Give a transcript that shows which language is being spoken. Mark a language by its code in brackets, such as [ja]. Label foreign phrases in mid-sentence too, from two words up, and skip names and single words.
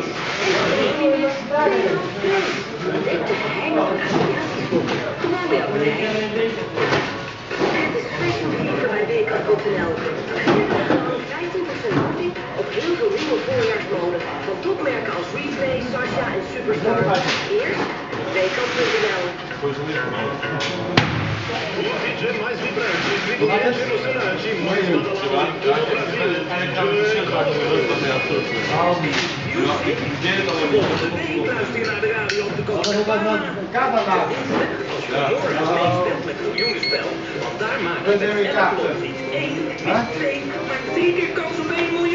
[nl] En dan premiumix, tweede half prijs. Ontdek de geheimen van Aziatisch kok. Gewoon bij Albert Heijn. Het is Fashion Week bij WK.nl. 15% korting op heel veel nieuwe voorjaarsmode van topmerken als Replay, Sasha en Superstar. Eerst WK.nl. [pt] Mais vibrante, brilhante emocionante, mais badalado em todo o Brasil. [nl] Volgende week luister je naar de radio op de Copacabana. Als je morgen meespeelt met miljoenenspel, want daar maak je met elk lot niet 1, niet 2, maar 3 keer kans op 1 miljoen.